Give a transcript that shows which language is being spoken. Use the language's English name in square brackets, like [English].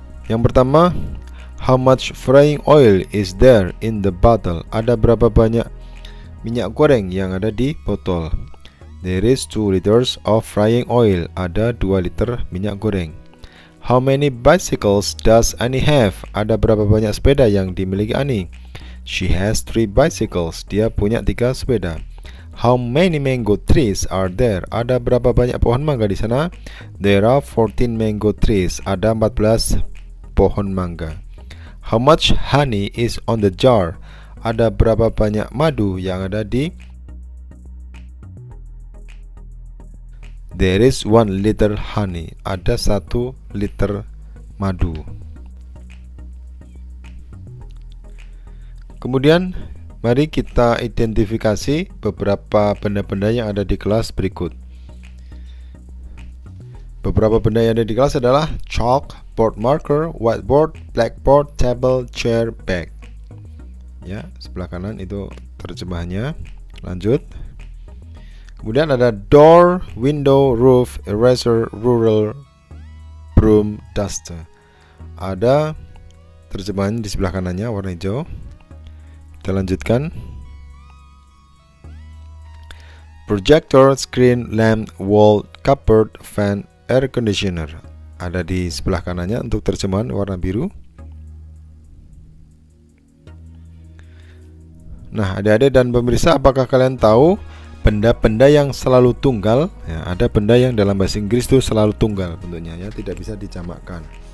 [Indonesian] Yang pertama, [English] how much frying oil is there in the bottle? [Indonesian] Ada berapa banyak minyak goreng yang ada di botol? [English] There is 2 liters of frying oil. [Indonesian] Ada 2 liter minyak goreng. [English] How many bicycles does Annie have? [Indonesian] Ada berapa banyak sepeda yang dimiliki Annie? [English] She has 3 bicycles. [Indonesian] Dia punya 3 sepeda. [English] How many mango trees are there? [Indonesian] Ada berapa banyak pohon mangga di sana? [English] There are 14 mango trees. [Indonesian] Ada 14 pohon mangga. [English] How much honey is on the jar? [Indonesian] Ada berapa banyak madu yang ada di? [English] There is 1 liter honey. [Indonesian] Ada 1 liter madu. Kemudian mari kita identifikasi beberapa benda-benda yang ada di kelas berikut. Beberapa benda yang ada di kelas adalah [English] chalk, board marker, whiteboard, blackboard, table, chair, bag. [Indonesian] Ya, sebelah kanan itu terjemahannya. Lanjut. Kemudian ada [English] door, window, roof, eraser, ruler, broom, duster. [Indonesian] Ada terjemahan di sebelah kanannya warna hijau. Kita lanjutkan. [English] Projector, screen, lamp, wall, cupboard, fan, air conditioner. [Indonesian] ada di sebelah kanannya untuk terjemahan warna biru. Nah, adik-adik dan pemirsa, apakah kalian tahu benda-benda yang selalu tunggal? Ya, ada benda yang dalam bahasa Inggris itu selalu tunggal bentuknya, ya, tidak bisa dijamakkan.